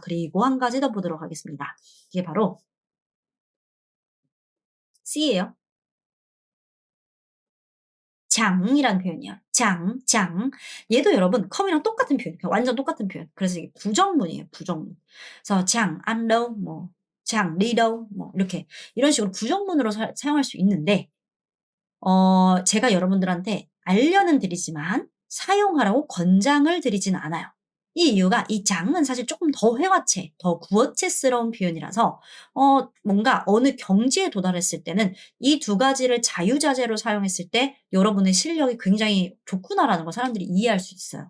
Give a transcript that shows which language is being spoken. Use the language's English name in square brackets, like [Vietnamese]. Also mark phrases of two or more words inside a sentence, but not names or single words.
[Korean] 그리고 한 가지 더 보도록 하겠습니다. 이게 바로 C예요. 장이라는 표현이에요. 장. 얘도 여러분 컴이랑 똑같은 표현. 그냥 완전 똑같은 표현. 그래서 이게 부정문이에요, 부정문. 그래서 장 [Vietnamese] ăn đâu, [Korean] 뭐 장 [Vietnamese] đi đâu, [Korean] 뭐 이렇게 이런 식으로 부정문으로 사용할 수 있는데 제가 여러분들한테 알려는 드리지만 사용하라고 권장을 드리진 않아요. 이 이유가 이 장은 사실 조금 더 회화체, 더 구어체스러운 표현이라서 뭔가 어느 경지에 도달했을 때는 이 두 가지를 자유자재로 사용했을 때 여러분의 실력이 굉장히 좋구나라는 걸 사람들이 이해할 수 있어요.